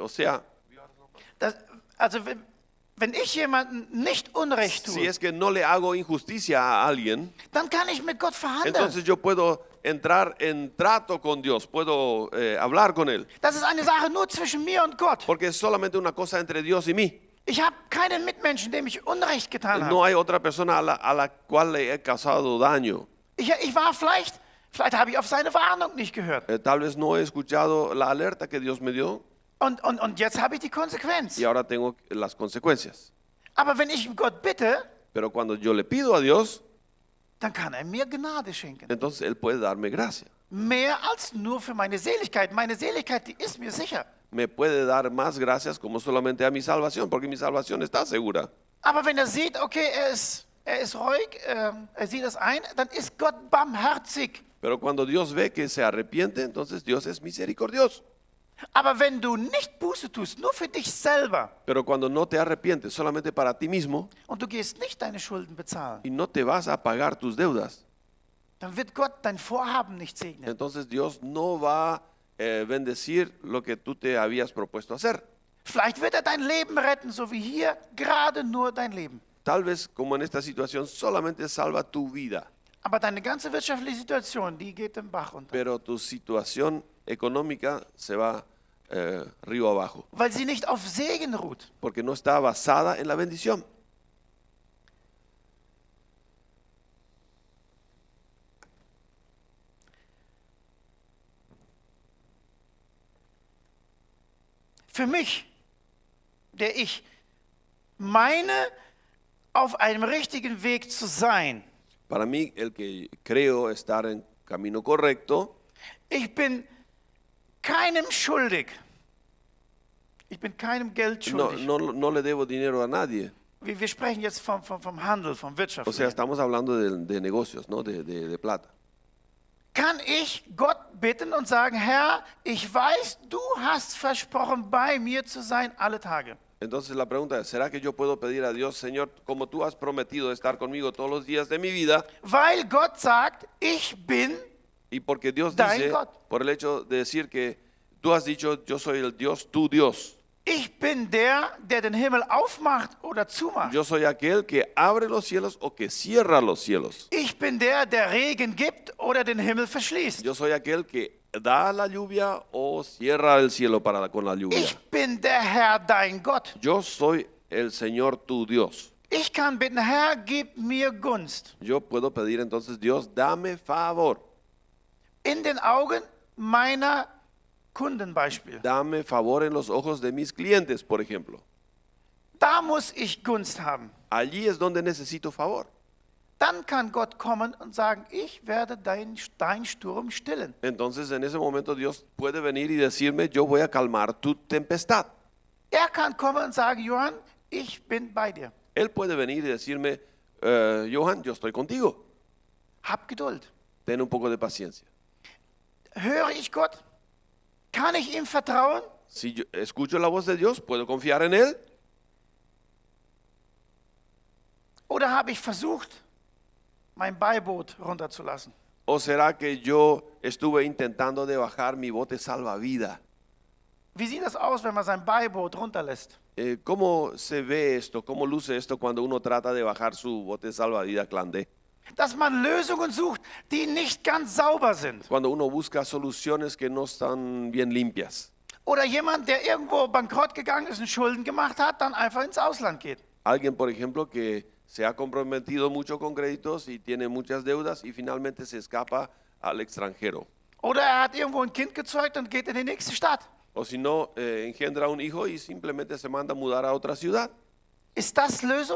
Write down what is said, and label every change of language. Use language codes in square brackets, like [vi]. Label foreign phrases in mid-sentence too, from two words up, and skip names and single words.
[es] O sea, [de] Also wenn ich jemandem nicht Unrecht si tue, [es] es que no le hago injusticia a alguien, [de] dann kann ich mit Gott verhandeln. [es] entonces yo puedo entrar en trato con Dios, puedo hablar con Él. [de] Das ist eine Sache nur zwischen mir und Gott. [es] Porque es solamente una cosa entre Dios y mí. [de] Ich habe keinen Mitmenschen, dem ich Unrecht getan habe. [es] No hay otra persona a la cual le he causado daño. [de] Ich war vielleicht habe ich auf seine Warnung nicht gehört. [es] Tal vez no he escuchado la alerta que Dios me dio [de] Und jetzt habe ich die Konsequenz. [es] y ahora tengo las consecuencias. [de] Aber wenn ich Gott bitte, [es] Pero cuando yo le pido a Dios, [de] dann kann er mir Gnade schenken. [es] entonces Él puede darme gracia. [de] Mehr als nur für meine Seligkeit. Meine Seligkeit, die ist mir sicher. [es] Me puede dar más gracias como solamente a mi salvación, porque mi salvación está segura. [de] Aber wenn er sieht, okay, er ist ruhig, er sieht das ein, dann ist Gott barmherzig. [es] Pero cuando Dios ve que se arrepiente, entonces Dios es misericordioso. [de] Aber wenn du nicht Buße tust, nur für dich selber, [es] Pero cuando no te arrepientes solamente para ti mismo [de] und du gehst nicht deine Schulden bezahlen, [es] y no te vas a pagar tus deudas, [de] dann wird Gott dein Vorhaben nicht segnen. [es] entonces Dios no va a bendecir lo que tú te habías propuesto hacer. [de] Vielleicht wird er dein Leben retten, so wie hier, gerade nur dein Leben. [es] Tal vez como en esta situación solamente salva tu vida, [de] Aber deine ganze wirtschaftliche Situation, die geht den Bach runter. [es] pero tu situación económica se va río abajo, [de] Weil sie nicht auf Segen ruht. [es] porque no está basada en la bendición. [de] Für mich, der ich meine, auf einem richtigen Weg zu sein, [es] Para mí, el que creo estar en camino correcto, [de] ich bin keinem schuldig. Ich bin keinem Geld schuldig. [es] no le debo dinero a nadie. Wir sprechen jetzt vom Handel, vom Wirtschaft. O sea, estamos hablando de negocios, ¿no? De plata. [de] Kann ich Gott bitten und sagen, Herr, ich weiß, du hast versprochen, bei mir zu sein alle Tage. [es] Entonces la pregunta es, ¿será que yo puedo pedir a Dios, Señor, como tú has prometido estar conmigo todos los días de mi vida? [de] Weil Gott sagt, ich bin, [es] Y porque Dios Dein dice, Gott. por el hecho de decir que tú has dicho, yo soy el Dios, tu Dios. [de] ich bin der den Himmel aufmacht oder zumacht. [es] Yo soy aquel que abre los cielos o que cierra los cielos. [de] Ich bin der Regen gibt oder den Himmel verschließt. [es] Yo soy aquel que da la lluvia o cierra el cielo con la lluvia. [de] Ich bin der Herr, dein Gott. [es] Yo soy el Señor, tu Dios. [de] Ich kann bitten, Herr, gib mir Gunst. [es] Yo puedo pedir entonces, Dios, dame favor. [de] In den Augen meiner Kunden Beispiel. [es] Dame favor en los ojos de mis clientes, por ejemplo. [de] Da muss ich Gunst haben. [es] Allí es donde necesito favor. [de] Dann kann Gott kommen und sagen, ich werde dein Sturm stillen. [es] Entonces en ese momento Dios puede venir y decirme, yo voy a calmar tu tempestad. [de] Er kann kommen und sagen, Johann, ich bin bei dir. [es] Él puede venir y decirme, Johan, yo estoy contigo. [de] Hab Geduld. [es] Ten un poco de paciencia. [de] Höre ich Gott? Kann ich ihm vertrauen? [es] Si yo escucho la voz de Dios, ¿puedo confiar en Él? [de] Oder habe ich versucht, mein Beiboot runterzulassen? [es] ¿O será que yo estuve intentando de bajar mi bote salvavidas? [de] Wie sieht das aus, wenn man sein Beiboot runterlässt? [es] ¿Cómo se ve esto? ¿Cómo luce esto cuando uno trata de bajar su bote salvavidas clandé? [de] Dass man Lösungen sucht, die nicht ganz sauber sind. [es] Cuando uno busca soluciones que no están bien limpias. [de] Oder jemand, der irgendwo bankrott gegangen ist und Schulden gemacht hat, dann einfach ins Ausland geht. [es] Alguien, por ejemplo, que se ha comprometido mucho con créditos y tiene muchas deudas y finalmente se escapa al extranjero. [de] Oder er hat irgendwo ein Kind gezeugt und geht in die nächste Stadt. [es] O si no, engendra un hijo y simplemente se manda a mudar a otra ciudad. [de] Ist das Lösung?